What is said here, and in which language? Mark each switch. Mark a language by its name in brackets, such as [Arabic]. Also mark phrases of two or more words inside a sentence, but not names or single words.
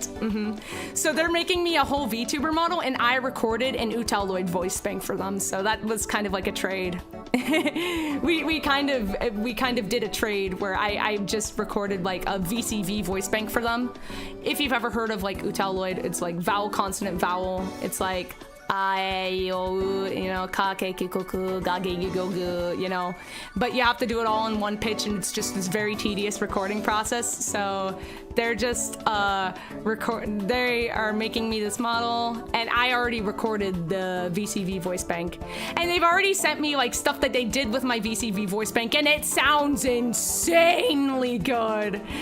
[English] So they're making me a whole VTuber model, and I recorded an Utaloid voice bank for them. So that was kind of like a trade. we kind of did a trade where I just recorded like a VCV voice bank for them. If you've ever heard of like Utaloid, it's like vowel, consonant, vowel. It's like ka ke kikoku ga ge ge go gu, you know, but you have to do it all in one pitch, and it's just this very tedious recording process. So they're just they are making me this model, and I already recorded the VCV voice bank, and they've already sent me like stuff that they did with my VCV voice bank, and it sounds insanely good.